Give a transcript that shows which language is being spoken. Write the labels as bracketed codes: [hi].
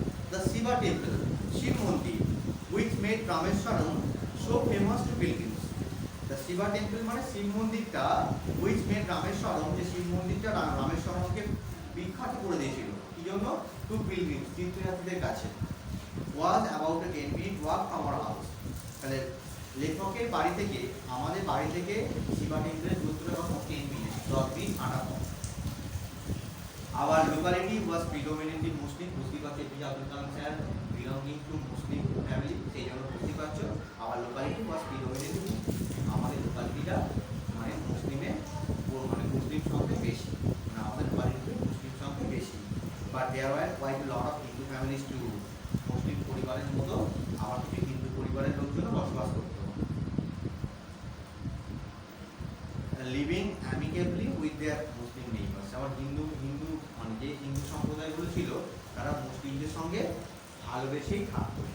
[en] The Shiva temple, Shiv Mandir, which made Rameswaram so famous to pilgrims. [bn] The Shiva temple মানে শিব মন্দিরটা [en] which made Rameswaram, [bn] যে শিব মন্দিরটা রামেশ্বরমকে বিখ্যাত করে দিয়েছিল। কি জন্য? টু পিলগ্রিমস, তীর্থযাত্রীদের কাছে। [en] was about a 10-minute walk from our house. [bn] তাহলে লেখকের বাড়ি থেকে, আমাদের বাড়ি থেকে শিবা টেম্পলের দূরত্বটা কত? 10 মিনিট, 10 মিনিট হাঁটা পথ। [en] Our locality was predominantly Muslim. বুঝতে পারছো APJ Abdul Kalam sir belonging to Muslim family, [bn] সেই জন্য বুঝতে পারছো [en] our locality was predominantly Muslim. [bn] আমাদের লোকালিটিটা মানে মুসলিমের মানে মুসলিম সংখ্যা বেশি, মানে আমাদের লোকালিটিতে মুসলিম সংখ্যা বেশি। [en] But there were quite a lot of Hindu families too. [bn] মুসলিম পরিবারের মতো আবার কিছু হিন্দু পরিবারের লোকজন বসবাস করত। [en] Living amicably with their Muslim neighbours. [bn] আবার হিন্দু মানে যে হিন্দু সম্প্রদায়গুলো ছিল তারা মুসলিমদের সঙ্গে ভালোবেসেই থাকতো।